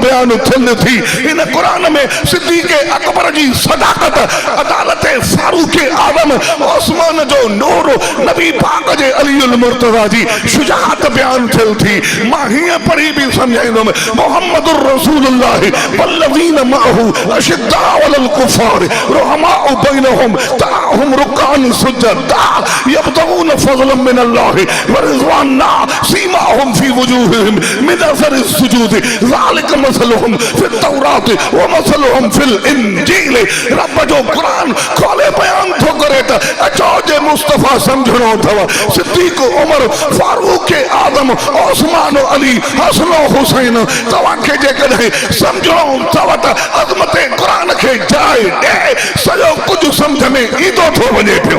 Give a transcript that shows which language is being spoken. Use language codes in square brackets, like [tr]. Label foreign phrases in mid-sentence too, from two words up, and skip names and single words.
[sd] बयान थियन थी इन कुरान में सिद्दीक़ अकबर जी सदाकत अदालत फारूक आलम उस्मान जो नूर नबी पाक जे अलीउल मुर्तज़ा जी शुजाअत बयान थियल थी मां हीअं पढ़ी भी समझाईंदुमि [ar] محمد رسول الله والذين معه أشداء على الكفار رحماء بينهم تراهم ركعا سجدا يبتغون فضلا من الله ورضوانا سيماهم في وجوههم من أثر السجود ذلك مثلهم في التوراة ومثلهم في الإنجيل. [sd] रब जो कुरान खोले बयान थो करे त अचो जे मुस्तफा समझणो अथव सिद्दीक़ उमर फारूक आदम उस्मान अली हसन हुसैन तव्हांखे जेकॾहिं समझणो अथव त अज़मत कुरान खे जाइ ॾे सॼो कुझु समझ में ईंदो थो वञे पियो।